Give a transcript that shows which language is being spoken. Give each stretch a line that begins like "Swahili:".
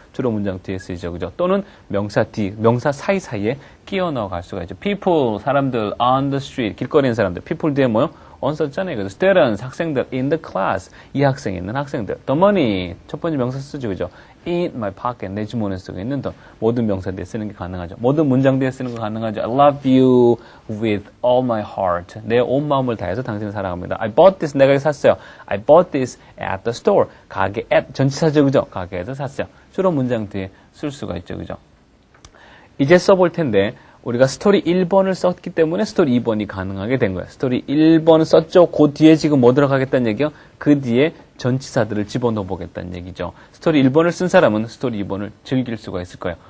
Korean: 주로 문장 뒤에 쓰이죠. 그죠? 또는 명사 뒤, 명사 사이사이에 끼워 넣어 갈 수가 있죠. people, 사람들,
English: on the street,
Korean: 길거리에 있는 사람들. people 뒤에 뭐요? on 썼잖아요. 그래서 students, 학생들,
English: in the class,
Korean: 이 학생에 있는 학생들.
English: the money,
Korean: 첫 번째 명사 쓰죠. 그죠?
English: in my pocket,
Korean: 내 주머니에 쓰고 있는 돈. 모든 명사 뒤에 쓰는 게 가능하죠. 모든 문장 뒤에 쓰는 거 가능하죠.
English: I love you with all my heart.
Korean: 내 온 마음을 다해서 당신을 사랑합니다.
English: I bought this,
Korean: 내가 샀어요.
English: I bought this at the store.
Korean: 가게, at, 전치사죠. 그죠? 가게에서 샀어요. 주로 문장 뒤에 쓸 수가 있죠. 그죠? 이제 써볼 텐데, 우리가 스토리 1번을 썼기 때문에 스토리 2번이 가능하게 된 거예요. 스토리 1번 썼죠. 그 뒤에 지금 뭐 들어가겠다는 얘기요? 그 뒤에 전치사들을 집어넣어 보겠다는 얘기죠. 스토리 1번을 쓴 사람은 스토리 2번을 즐길 수가 있을 거예요.